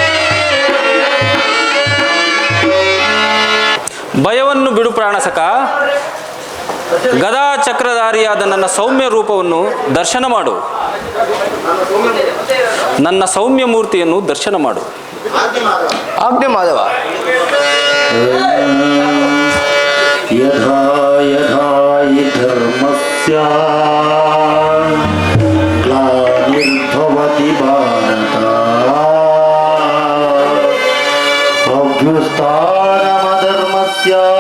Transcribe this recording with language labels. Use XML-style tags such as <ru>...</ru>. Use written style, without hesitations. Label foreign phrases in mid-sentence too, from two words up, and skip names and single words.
<kn>ಭಯವನ್ನು ಬಿಡು ಪ್ರಾಣಸಕ. ಗದಾ ಚಕ್ರಧಾರಿಯಾದ ನನ್ನ ಸೌಮ್ಯ ರೂಪವನ್ನು ದರ್ಶನ ಮಾಡು, ನನ್ನ ಸೌಮ್ಯ ಮೂರ್ತಿಯನ್ನು ದರ್ಶನ ಮಾಡು. ಆಜ್ಞೆ ಮಾಧವ.</kn> <sa>ಯಥಾ ಯಥಾ ಹಿ ಧರ್ಮಸ್ಯ ಗ್ಲಾನಿರ್ಭವತಿ ಭಾರತ, ಅಭ್ಯುತ್ಥಾನಮಧರ್ಮಸ್ಯ</sa>